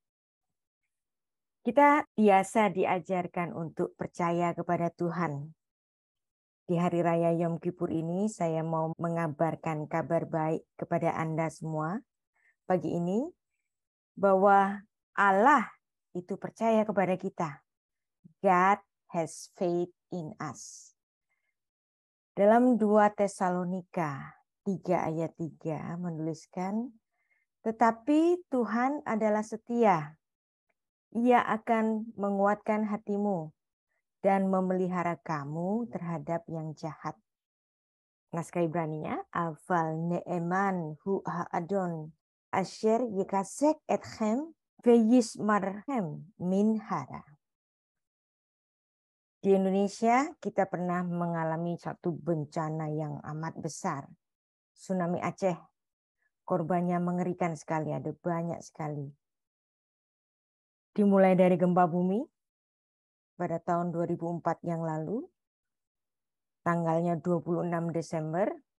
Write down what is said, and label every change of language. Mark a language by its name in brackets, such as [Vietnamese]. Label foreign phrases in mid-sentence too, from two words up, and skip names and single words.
[Indonesian] Kita biasa diajarkan untuk percaya kepada Tuhan. Di hari raya Yom Kippur ini saya mau mengabarkan kabar baik kepada Anda semua pagi ini, bahwa Allah itu percaya kepada kita. [English] God has faith in us. [Indonesian] Dalam 2 Tesalonika 3 ayat 3 menuliskan, tetapi Tuhan adalah setia. Ia akan menguatkan hatimu dan memelihara kamu terhadap yang jahat. Naskah Ibraninya, [Hebrew] אבל נאמן הוא האדון אשר יחזק אתכם וישמרכם מן הרע. [Indonesian] Di Indonesia kita pernah mengalami satu bencana yang amat besar. Tsunami Aceh. Korbannya mengerikan sekali, ada banyak sekali. Dimulai dari gempa bumi pada tahun 2004 yang lalu, tanggalnya 26 Desember.